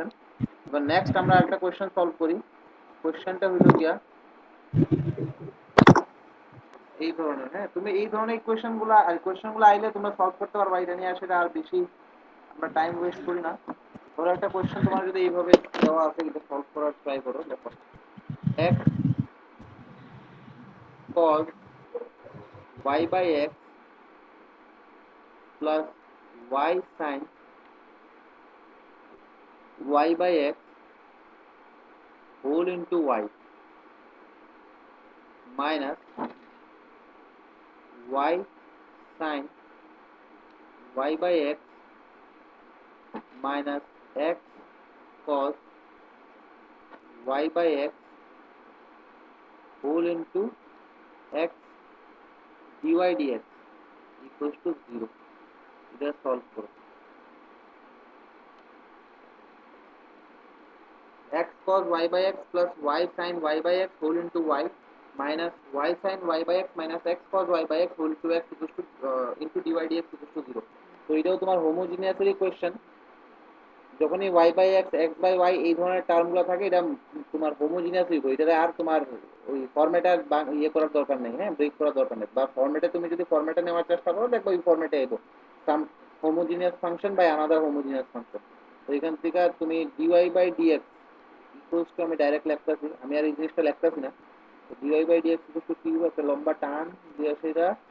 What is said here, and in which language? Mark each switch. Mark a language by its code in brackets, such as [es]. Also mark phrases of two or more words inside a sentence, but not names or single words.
[bn] এবার নেক্সট আমরা একটা [en] question solve [bn] করি। কোশ্চেনটা হইলো গিয়া এই ধরনের, হ্যাঁ তুমি এই ধরনের কোয়েশ্চেনগুলো আইলে তোমরা সলভ করতে পারবা, এটা নিয়ে আসলে আর বেশি আমরা [en] time waste [bn] করি না। ধরো একটা কোয়েশ্চেন তোমার যদি এইভাবে দেওয়া আছে, এটা সলভ করার ট্রাই করো। [en] দেখো, x cos y by x plus y sin y by x whole into y minus y sin y by x minus x cos y by x whole into x dy dx equals to 0, [bn] এটা সলভ করো। [en] x cos y by x plus y sin y by x whole into y minus y sin y by x minus x cos y by x whole to x equals to into dy dx equals to 0। [bn] তো এটাও তোমার হোমোজিনিয়াসেরই কোয়েশ্চেন, যখনই [en] y by x x by y [bn] এই ধরনের টার্মগুলো থাকে, এটা তোমার হোমোজিনিয়াস হইব, এটাতে আর তোমার ওই ফরম্যাটে ইয়ে করার দরকার নেই, হ্যাঁ ব্রেক করার দরকার নেই, বা ফরম্যাটে তুমি যদি ফরম্যাটে নেওয়ার চেষ্টা করো, দেখো ওই ফরম্যাটে আইবো, [en] some homogeneous function by another homogeneous function. [bn] তো এখান থেকে তুমি [en] dy by dx equals to, [bn] আমি ডাইরেক্ট লিখতেছি, আমি আর এই জিনিসটা লিখতেছি না, [en] dy by dx equal to [bn] কি হবে, একটা লম্বা টান দিয়ে সেটা